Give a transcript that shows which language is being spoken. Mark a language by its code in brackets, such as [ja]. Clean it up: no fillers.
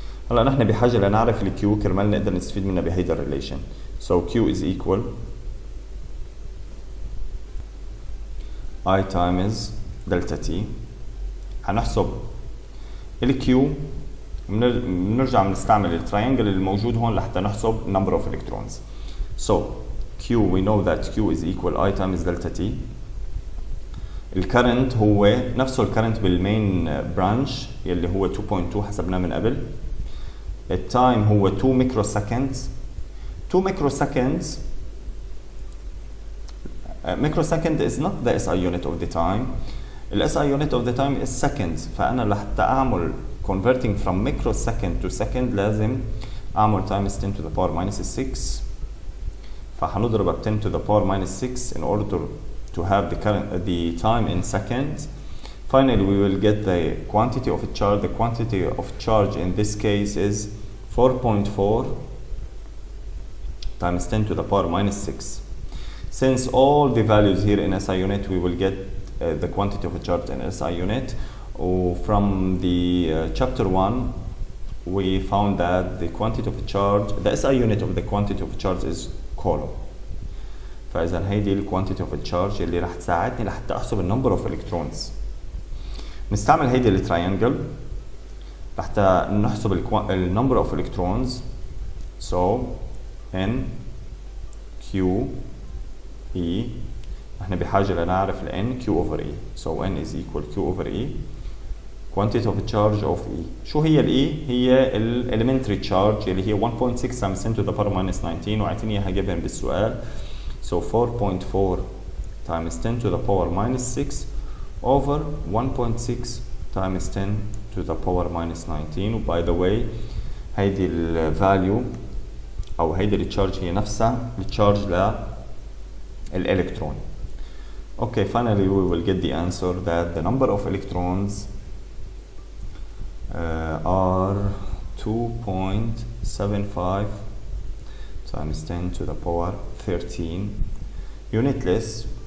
[ar] هلا نحن بحاجة لنعرف ال Q كرمال نقدر نستفيد منها بهيدا الريليشن. [en] So Q is equal I times delta T. [ar] حنحسب ال Q بنرجع بنستعمل التراينجل الموجود هون لحتى نحسب [en] number of electrons. So Q we know that Q is equal I times delta T. [ar] الكرنت هو نفسه الكرنت بالمين برانش يلي هو 2.2 حسبناه من قبل. التايم هو 2 microseconds. [en] 2 microseconds microsecond is not the SI unit of the time. ال SI unit of the time is seconds. [ar] فأنا لحتى أعمل [en] converting from microsecond to second [ar] لازم أعمل [en] times 10 to the power minus 6. [ar] فحنضرب ب [en] 10 to the power minus 6 in order to have the time in seconds. Finally, we will get the quantity of a charge. The quantity of charge in this case is 4.4 times 10 to the power minus 6. Since all the values here in SI unit, we will get the quantity of a charge in SI unit. From the chapter 1, we found that the quantity of a charge, the SI unit of the quantity of a charge is coulomb. [ar] فإذا هيدي ال [en] quantity of a charge [ar] اللي رح تساعدني لحتى أحسب ال [en] number of electrons. [ar] نستعمل هيدي ال triangle لحتى نحسب ال [en] number of electrons. So N Q E. [ar] نحن بحاجة لنعرف ال [en] N Q over E. So N is equal Q over E. Quantity of a charge of E. [ar] شو هي ال E؟ هي ال elementary charge اللي هي [en] 1.6 times 10 to the power minus 19 [ar] وعطيني إياها given بالسؤال. [en] So 4.4 times 10 to the power minus 6 over 1.6 times 10 to the power minus 19. By the way, [ar] هيدي ال value أو هيدي ال charge هي نفسها ال charge للإلكترون. [en] Okay, finally we will get the answer that the number of electrons are 2.75 times 10 to the power 13 unitless.